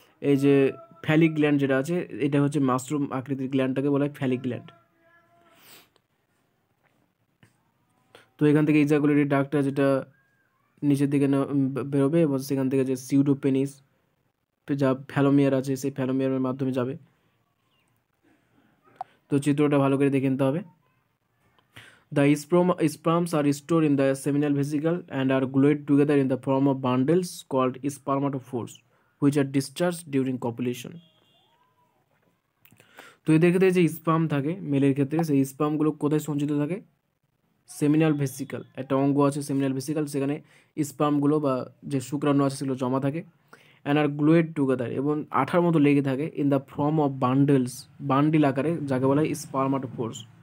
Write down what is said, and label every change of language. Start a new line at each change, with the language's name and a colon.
Bangla: এই যে folic gland যেটা আছে, এটা হচ্ছে মাশরুম আকৃতির গ্ল্যান্ডটাকে বলা হয় ফ্যালিক গ্ল্যান্ড। তো এখান থেকে ইজাকুলেটরি ডাক্টটা যেটা নিচের দিকে বেরোবে, এবং সেখান থেকে যে সিউডোপেনিস যা ফ্যালোমিয়ার আছে, সেই ফ্যালোমিয়ারের মাধ্যমে যাবে। তো চিত্রটা ভালো করে দেখে নিতে হবে।
English: The sperms are stored in the seminal vesicle and are glued together in the form of bundles called spermatophores, which are discharged during copulation.
Bangla: তো এদের ক্ষেত্রে যে স্পার্ম থাকে মেলের ক্ষেত্রে, সেই স্পার্মগুলো কোথায় সঞ্চিত থাকে, সেমিনাল ভেসিকল, একটা অঙ্গ আছে সেমিনাল ভেসিকল, সেখানে স্পার্মগুলো বা যে শুক্রাণু আছে সেগুলো জমা থাকে।
English: and are glued together,
Bangla: এবং আঠার মতো লেগে থাকে,
English: in the form of bundles,
Bangla: bundle আকারে, যাকে বলা হয় স্পার্মাটোফোর্স।